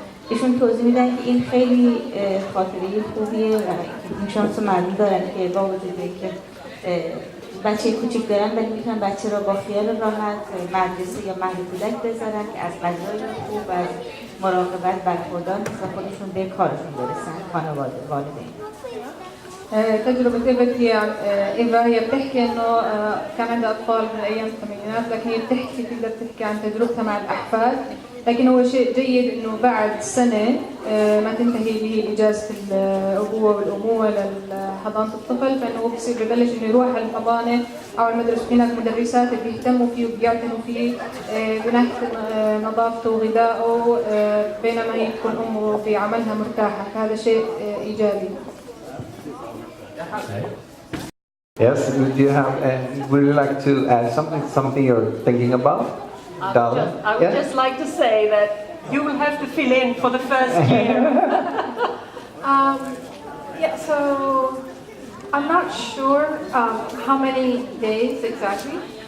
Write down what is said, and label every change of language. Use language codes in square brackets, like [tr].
[fa] ایشون توضیح میدن که این خیلی خاطره خوبیه و این شانس معنی دارن که با وجود اینکه بچه کوچیک دارن ولی میتونن بچه را با خیال راحت مدرسه یا مهد کودک بذارن که از غذای خوب و از مراقبت برخوردار و خودشون به کارشون برسن، خانواده والدین. [ar] تجربة إيفا هي بتحكي إنه كان عندها أطفال من أيام الثمانينات، لكن هي تقدر تحكي عن تجربتها مع الأحفاد، لكن هو شيء جيد إنه بعد سنة ما تنتهي اللي هي إجازة الأبوة والأمومة لحضانة الطفل، فإنه هو ببلش إنه يروح على الحضانة أو المدرسة. هناك مدرسات بيهتموا فيه وبيعتنوا فيه من ناحية نظافته وغذائه، بينما هي تكون أمه في عملها مرتاحة، فهذا شيء إيجابي. [en] Yes, do you have, would you like to add something you're thinking about? I would just like to say that you will have to fill in for the first year. Yeah, so I'm not sure how many days exactly.